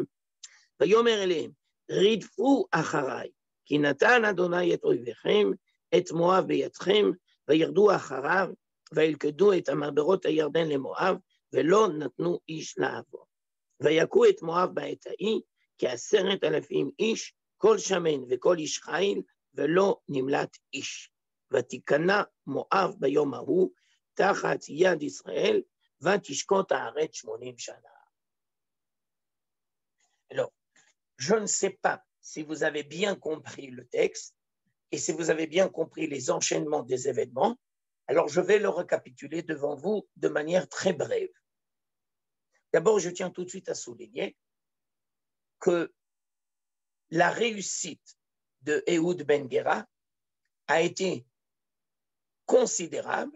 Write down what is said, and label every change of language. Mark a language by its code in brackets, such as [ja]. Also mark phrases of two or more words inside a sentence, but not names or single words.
[he] ויאמר אליהם, רדפו אחריי, כי נתן אדוני את אויביכם, את מואב בידכם, וירדו אחריו, וילכדו את המעברות הירדן למואב, ולא נתנו איש לעבור. ויכו את מואב בעת ההיא, כ10,000 איש, כל שמן וכל איש חיל, ולא נמלט איש. ותיכנע מואב ביום ההוא, תחת יד ישראל, ותשקוט הארץ 80 שנה. [fr] Alors, je ne sais pas si vous avez bien compris le texte, et si vous avez bien compris les enchaînements des événements, alors je vais le récapituler devant vous de manière très brève. D'abord, je tiens tout de suite à souligner que la réussite de Ehud Ben Gera a été considérable.